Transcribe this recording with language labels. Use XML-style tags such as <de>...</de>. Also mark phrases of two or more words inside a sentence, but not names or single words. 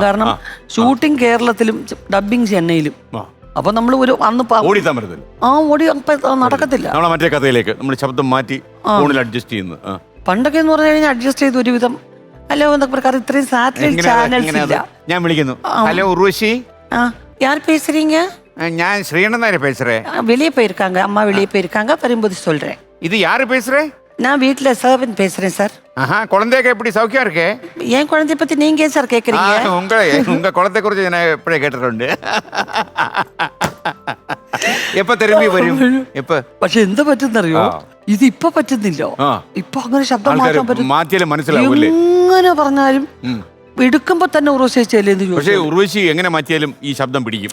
<ml>കാരണം ഷൂട്ടിംഗ് കേരളത്തിലും ഡബിങ് ചെന്നൈയിലും. അപ്പൊ നമ്മൾ ഒരു അന്ന് ഓടി നടക്കത്തില്ല. നമ്മളെ മറ്റേ കഥയിലേക്ക് നമ്മൾ ശബ്ദം മാറ്റി ഫോണിൽ അഡ്ജസ്റ്റ് ചെയ്യുന്നു. പണ്ടൊക്കെ എന്ന് പറഞ്ഞു കഴിഞ്ഞാൽ അഡ്ജസ്റ്റ് ചെയ്ത് ഒരുവിധം ഹലോ എന്നൊക്കെ പ്രകാരം ഇത്രയും സാറ്റലൈറ്റ് ചാനൽസ് ഇല്ല. ഞാൻ വിളിക്കുന്നു, ഹലോ ഉർവശി,</ml> <ta>யார் பேசுறீங்க? ഞാൻ ശ്രീനന്ദാരെ பேசுறேன். வெளியே போயிருக்காங்க, அம்மா வெளியே போயிருக்காங்க, வரும்போது சொல்றேன். இது யாரு பேசுறே? நான் வீட்டுல சர்வன் பேசுறேன் சார். குழந்தைக்கு எப்படி சௌக்கியம் இருக்கு? என் குழந்தைய பத்தி நீங்க ஏன் சார் கேக்குறீங்க? உங்க குழந்தை</ta> <ml>குறிച്ച് ഞാൻ എപ്പോഴേ കേട്ടിട്ടുണ്ട്. എപ്പോ തിരുമ്പി വരും? പക്ഷെ എന്താ പറ്റുന്നറിയോ, ഇത് ഇപ്പൊ പറ്റുന്നില്ല. ഇപ്പൊ അങ്ങനെ ശബ്ദം മാറ്റാൻ പറ്റും. മാറ്റിയാലും മനസ്സിലാവൂല്ലേ? എങ്ങനെ പറഞ്ഞാലും എടുക്കുമ്പോ തന്നെ ഉർവശിച്ചല്ലേ. പക്ഷേ ഉർവശി എങ്ങനെ മാറ്റിയാലും ഈ ശബ്ദം പിടിക്കും.</ml>